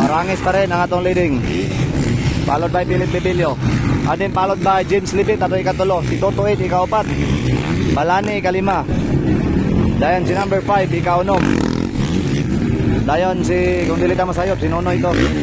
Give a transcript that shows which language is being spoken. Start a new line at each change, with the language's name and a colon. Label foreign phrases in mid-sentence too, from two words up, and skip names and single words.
Cebuano: Arangis pa rin ang atong leading.
English: Followed by Philip Bibilio. And then followed by
Cebuano: James Libit ato ikatulo. Si Toto 8 ikaupat. Balani ikalima. Dayon si number 5 ikaunom. Dayon si kung dili ta masayop si Nonoy ito.